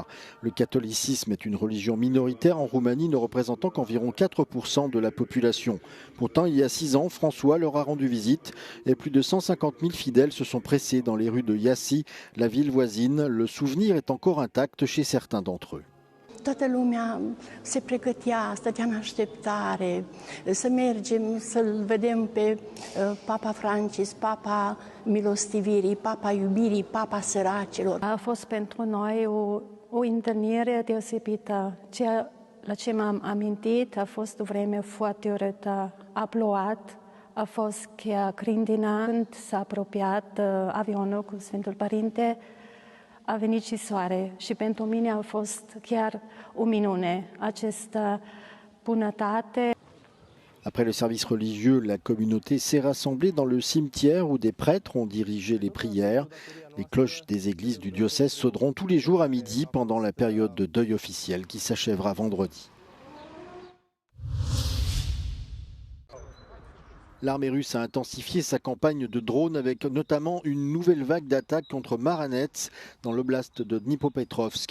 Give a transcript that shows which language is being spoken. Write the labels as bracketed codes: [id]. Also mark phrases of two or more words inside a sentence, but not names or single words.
[fr] Le catholicisme est une religion minoritaire en Roumanie, ne représentant qu'environ 4% de la population. Pourtant, il y a 6 ans, François leur a rendu visite et plus de 150 000 fidèles se sont pressés dans les rues de Iasi, la ville voisine. Le souvenir est encore intact chez certains d'entre eux. [ro] Toată lumea se pregătea, stătea în așteptare, să mergem să-l vedem pe Papa Francis, Papa Milostivirii, Papa Iubirii, Papa Săracilor. A fost pentru noi o întâlnire deosebită. La ce m-am amintit a fost o vreme foarte urâtă. A plouat, a fost chiar grindina. Când s-a apropiat avionul cu Sfântul Părinte, a venit și soare și pentru mine a fost chiar o minune, această bunătate. [fr] Après le service religieux, la communauté s'est rassemblée dans le cimetière où des prêtres ont dirigé les prières. Les cloches des églises du diocèse sonneront tous les jours à midi pendant la période de deuil officiel qui s'achèvera vendredi. L'armée russe a intensifié sa campagne de drones avec notamment une nouvelle vague d'attaques contre Maranets dans l'oblast de Dnipropetrovsk.